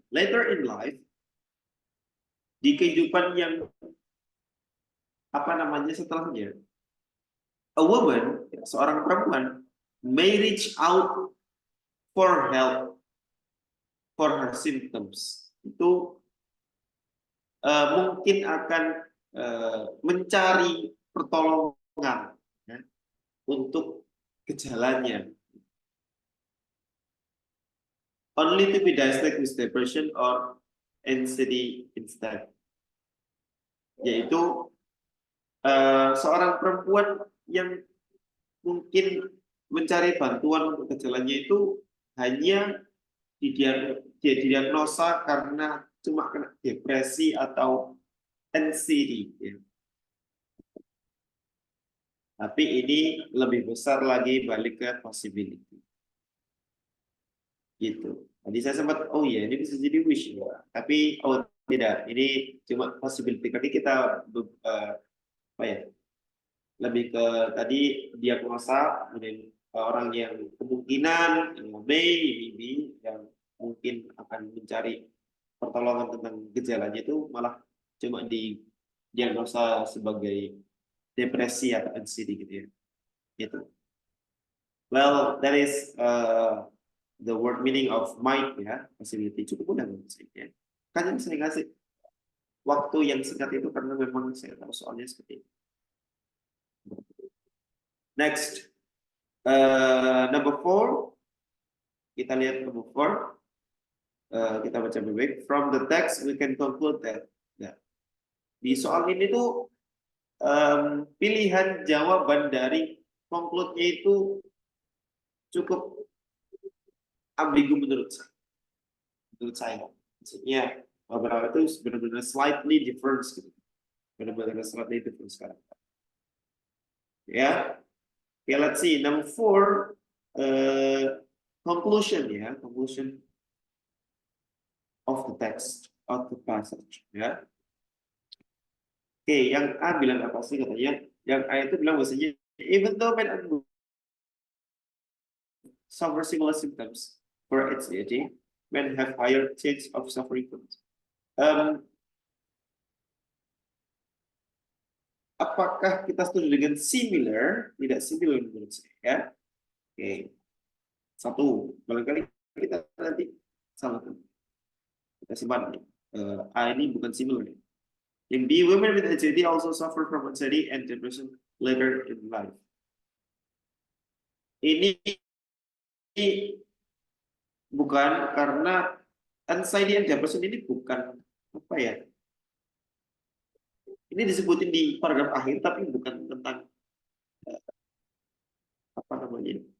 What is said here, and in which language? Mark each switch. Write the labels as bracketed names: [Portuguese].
[English] Later in life, [Indonesian] di kehidupan yang apa namanya setelahnya, [English] a woman, [Indonesian] seorang perempuan, [English] may reach out for help for her symptoms. [Indonesian] Itu mungkin akan mencari pertolongan ya, untuk gejalanya. [English] Only to be diagnosed with depression or anxiety instead. [Indonesian] Yaitu seorang perempuan yang mungkin mencari bantuan untuk gejalanya itu hanya didiagnosa karena cuma kena depresi atau anxiety. Ya. Tapi ini lebih besar lagi balik ke possibility. Gitu. Tadi saya sempat, oh iya ini bisa jadi wish ya. Tapi oh tidak, ini cuma possibility. Tadi kita apa ya? Lebih ke tadi diagnosa, kemudian orang yang kemungkinan maybe yang mungkin akan mencari pertolongan tentang gejalanya itu malah cuma diagnosa sebagai depresi atau anxiety gitu ya. Gitu. [English] Well, that is the word meaning of might ya, possibility. [Indonesian] Cukup mudah ya. Kan yang saya kasih waktu yang singkat itu karena memang saya tahu soalnya seperti itu. [English] Next, number 4, [Indonesian] kita lihat number 4, kita baca baik. [English] From the text we can conclude that [Indonesian] di soal ini tuh pilihan jawaban dari conclude-nya itu cukup ambigu menurut saya. Maksudnya beberapa itu benar-benar [English] slightly different [Indonesian] gitu. Benar-benar [English] slightly different [Indonesian] sekarang. Ya, [English] okay, let's see. Number 4, conclusion ya, conclusion of the text, of the passage ya. [Indonesian] Oke, yang A bilang apa sih katanya? Yang A itu bilang bahasanya, [English] even though men and women suffer similar symptoms for anxiety, men have higher chance of suffering from it. [Indonesian] Apakah kita setuju dengan similar? Tidak similar menurut saya. Ya. Oke. Satu, barangkali kita nanti salah. Kita simpan. A ini bukan similar. Yang B, [English] women with anxiety also suffer from anxiety and depression later in life. [Indonesian] Ini bukan karena [English] anxiety and depression [Indonesian] ini bukan apa ya? Ini disebutin di paragraf akhir tapi bukan tentang apa namanya?